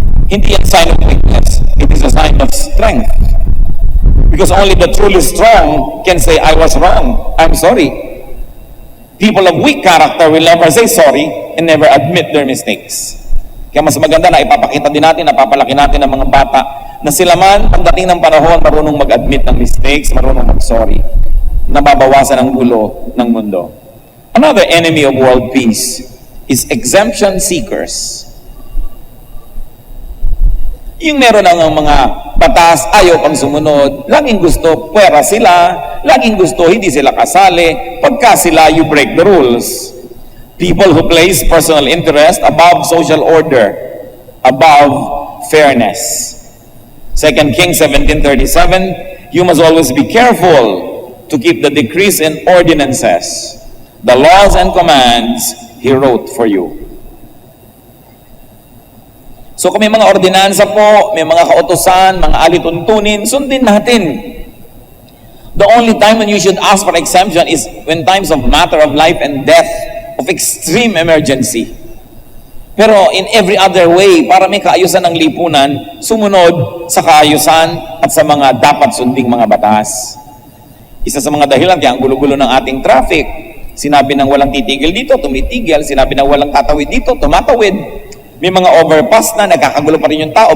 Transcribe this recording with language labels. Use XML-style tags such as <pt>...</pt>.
<tl>Hindi yan</tl> <en>sign of weakness, it is a sign of strength. Because only the truly strong can say, I was wrong, I'm sorry. People of weak character will never say sorry and never admit their mistakes.</en> <tl>Kaya mas maganda na ipapakita din natin, napapalaki natin ng mga bata na sila man, pagdating ng panahon, marunong mag-admit ng mistakes, marunong mag-sorry. Nababawasan ang gulo ng mundo.</tl> <en>Another enemy of world peace is exemption seekers.</en> <tl>Yung meron ng mga batas, ayaw pang sumunod, laging gusto, pwera sila, laging gusto, hindi sila kasali, pagka sila,</tl> <en>you break the rules. People who place personal interest above social order, above fairness. 2 Kings 17:37, you must always be careful to keep the decrees and ordinances, the laws and commands He wrote for you.</en> <tl>So kung may mga ordinansa po, may mga kautusan, mga alituntunin, sundin natin.</tl> <en>The only time when you should ask for exemption is when times of matter of life and death, of extreme emergency.</en> <tl>Pero</tl> <en>in every other way,</en> <tl>para may kaayusan ng lipunan, sumunod sa kaayusan at sa mga dapat sunding mga batas. Isa sa mga dahilan kaya ang gulo-gulo ng ating traffic, sinabi ng walang titigil dito, tumitigil. Sinabi ng walang tatawid dito, tumatawid. May mga overpass na, nagkakagulo pa rin yung tao.</tl>